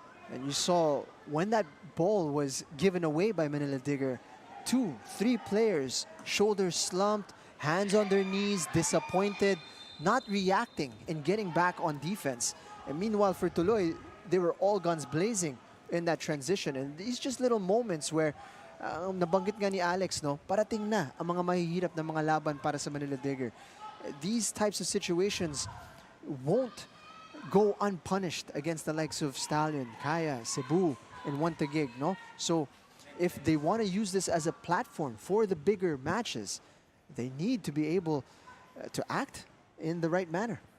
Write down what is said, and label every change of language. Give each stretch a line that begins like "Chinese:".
English: And you saw when that ball was given away by Manila Digger, 2, 3 players, shoulders slumped, hands on their knees, disappointed, not reacting and getting back on defense. And meanwhile for Tuloy, they were all guns blazing in that transition. And these just little moments where
Filipino: nabanggit nga ni Alex, no, parating na ang mga mahihirap na mga laban para sa Manila Digger.
English: These types of situations won't go unpunished against the likes of Stallion, Kaya, Cebu, and Wantagig, no? So if they want to use this as a platform for the bigger matches, they need to be able to act in the right manner.